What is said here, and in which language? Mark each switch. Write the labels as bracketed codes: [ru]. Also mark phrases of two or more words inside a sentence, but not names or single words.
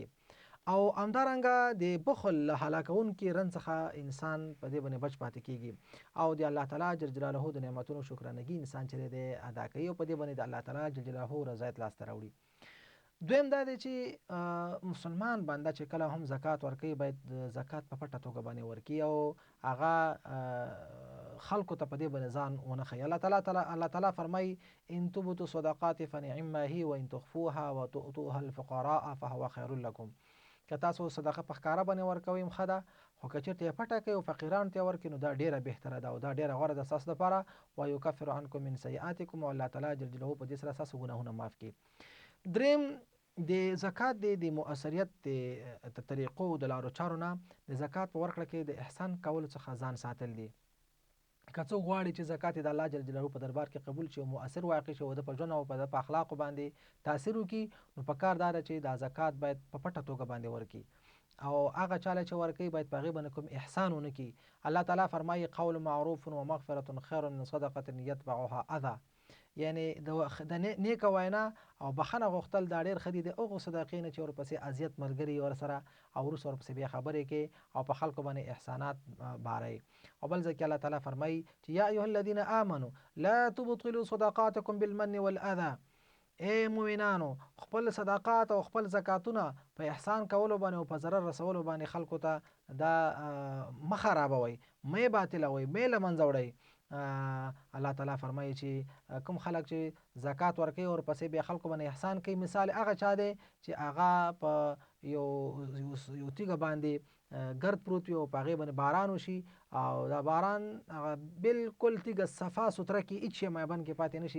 [ps] او همدارنګه د بخل له هلاکونکي رنځ څخه انسان په دې باندې بچ پاتې کیږي، او د الله تعالی جل جلاله د نعمتونو شکرانګي انسان چې دی ادا کوي، او په دې باندې د الله تعالی جل جلاله رضایت لاسته راوړي. دویم دا دی چې مسلمان بنده چې کله هم زکات ورکوي باید زکات په پټه توګه باندې ورکوي، او هغه خلکو ته په دې باندې ځان ونه ښیي. الله تعالی فرمایي [ar] ان تبدوا الصدقات فنعما هي وان تخفوها وتؤتوها الفقراء فهو خير لكم. [ps] که تاسو صدقه په ښکاره باندې ورکوئ ښه ده، خو که چېرته یې پټه کوئ او فقیرانو ته یې ورکړئ نو دا ډېره بهتره ده او دا ډېره غوره ده ستاسو دپاره. [ar] ویکفر عنکم من سیئاتکم، [ps] او الله تعالی جل جلاله په دې سره ستاسو ګناهونه معاف کړي. دریم د زکات د مؤثریت د طریقو د لارو چارو نه د زکات په ورکړه کې د احسان کولو څخه ځان ساتل دي. که څوک غواړي چې زکات د الله جل جلاله په دربار کې قبول شي او مؤثر واقع شي او د په ژوند او په اخلاقو باندې تاثیر وکړي، نو په کار دا ده چې دا زکات باید په پټه توګه باندې ورکړي، او هغه چاله چې ورکوي باید په هغې باندې کوم احسان ونه کړي. الله تعالی فرمایي [ar] قول معروف و مغفرة خیر من صدقة یتبعها اذى، [ps] یعنی د نیکه وینا او بخښنه غوښتل دا ډېر ښه دي د هغو صدقې نه چې ورپسې اذیت ملګري ورسره او وروسته ورپسې بیا خبرې کوي او په خلکو باندې احسانات بارئ. او بل ځای کې الله تعالی فرمایي چې [ar] یا ایها الذین آمنوا لا تبطلوا صدقاتکم بالمن والاذى، [ps] ای مؤمنانو خپل صدقات او خپل زکاتونه په احسان کولو باندې او په ضرر رسولو باندې خلکو ته دا مه خرابوئ، مه یې باطلوئ، مه یې له منځه وړئ. الله تعالی فرمایي چې کوم خلک چې زکات ورکوي او ورپسې بیا خلکو باندې احسان کوي، مثال هغه چا دی چې هغه په یو تیږه باندې ګرد پروت وي او په هغې باندې باران وشي او دا باران هغه بالکل تیږه صفا سوتره کړي، هېڅ شی مایبند کې پاتې نه شي.